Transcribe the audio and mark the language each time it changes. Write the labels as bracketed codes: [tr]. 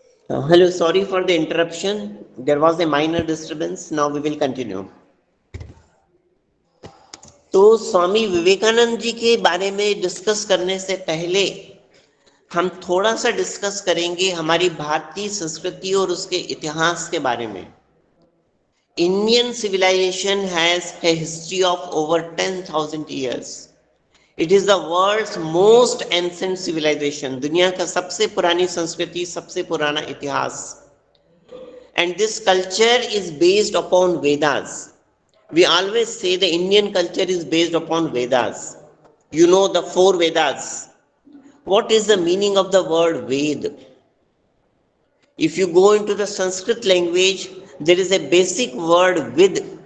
[en] Hello, sorry for the interruption. There was a minor disturbance. Now we will continue. [hi] तो स्वामी विवेकानंद जी के बारे में discuss करने से पहले हम थोड़ा सा डिस्कस करेंगे हमारी भारतीय संस्कृति और उसके इतिहास के बारे में. [en] Indian civilization has a history of over 10,000 years. It is the world's most ancient civilization. [hi] दुनिया का सबसे पुरानी संस्कृति, सबसे पुराना इतिहास. [en] And this culture is based upon Vedas. We always say the Indian culture is based upon Vedas. You know the 4 Vedas. What is the meaning of the word Ved? If you go into the Sanskrit language, there is a basic word Vid.